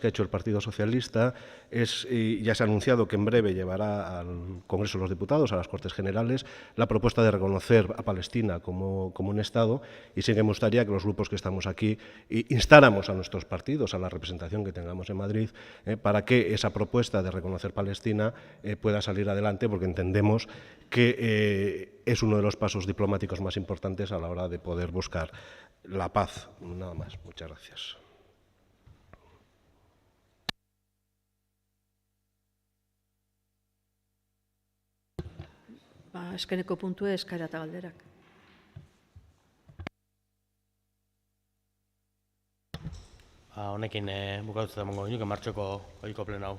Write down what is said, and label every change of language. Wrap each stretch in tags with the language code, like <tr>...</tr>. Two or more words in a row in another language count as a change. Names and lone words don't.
<es>ha hecho el Partido Socialista es, y ya se ha anunciado que en breve llevará al Congreso de los Diputados, a las Cortes Generales, la propuesta de reconocer a Palestina como un Estado, y sí que me gustaría que los grupos que estamos aquí instáramos a nuestros partidos, a la representación que tengamos en Madrid, para que esa propuesta de reconocer Palestina pueda salir adelante, porque entendemos que es uno de los pasos diplomáticos más importantes a la hora de poder buscar la paz. Nada más. Muchas gracias.</es> <eu>Azkeneko puntua eskaera eta galderak. Honekin bukatutzea emango genuke martxoko ohiko pleno hau.</eu>